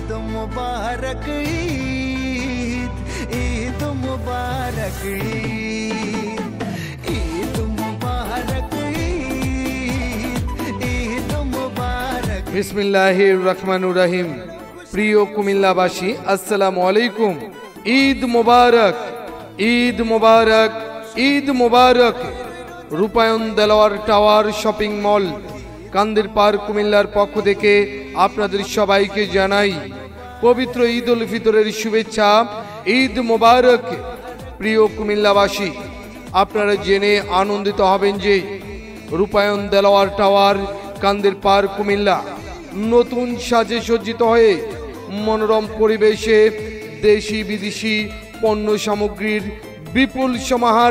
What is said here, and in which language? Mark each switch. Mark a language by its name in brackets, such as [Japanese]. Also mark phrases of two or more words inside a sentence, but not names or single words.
[Bangla] মুবারক ঈদ ঈদ মুবারক ঈদ ঈদ মুবারক ঈদ ঈদ মুবারক। [Arabic] بسم الله الرحمن الرحيم. [Bangla] প্রিয় কুমিল্লাবাসী [Arabic] السلام عليكم. [Bangla] ঈদ মোবারক ঈদ মোবারক ঈদ মোবারক। रूपायन देलोয়ার টাওয়ার শপিং মল কান্দির পার্ক কুমিল্লার পক্ষ থেকে আপনাদের সবাইকে জানাই পবিত্র ঈদ উল ফিতরের শুভেচ্ছা। ঈদ মোবারক। প্রিয় কুমিল্লাবাসী, আপনারা জেনে আনন্দিত হবেন যে রূপায়ন দেলোয়ার টাওয়ার কান্দির পার্ক কুমিল্লা নতুন সাজে সজ্জিত হয়ে মনোরম পরিবেশে দেশি বিদেশি পণ্য সামগ্রীর বিপুল সমাহার।